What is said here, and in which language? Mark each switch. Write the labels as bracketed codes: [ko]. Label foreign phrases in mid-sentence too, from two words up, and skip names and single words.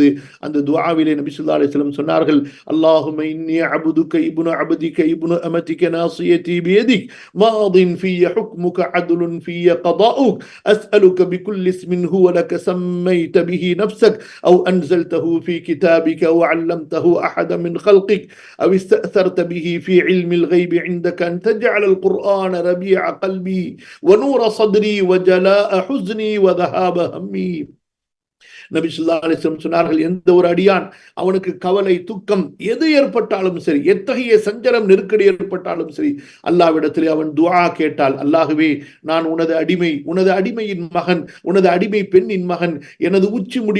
[ta] அந்த துஆவிலே நபி [ar] صلى الله عليه وسلم சொன்னார்கள், اللهم إني عبدك ابن عبدك ابن أمتك ناصيتي بيدك ماض في حكمك عدل في قضاؤك أسألك بكل اسم هو لك سميت به نفسك أو أنزلته في كتابك أو علمته أحدا من خلقك أو استأثرت به في علم الغيب عندك أن تجعل القرآن ربيع قلبي ونور صدري وجلاء حزني وذهاب همي. [ta] நபி [ar] صلى الله عليه وسلم [ta] சொன்னார்கள், எந்த ஒரு அடியான் அவனுக்கு கவலை, துக்கம் எது ஏற்பட்டாலும் சரி, எத்தகைய சஞ்சலம், நெருக்கடி ஏற்பட்டாலும் சரி, அல்லாஹ்விடத்திலே அவன் துஆ கேட்டால், அல்லாஹ்வே, நான் உனது அடிமை, உனது அடிமையின் மகன், உனது அடிமை பெண்ணின் மகன், எனது உச்சி முடி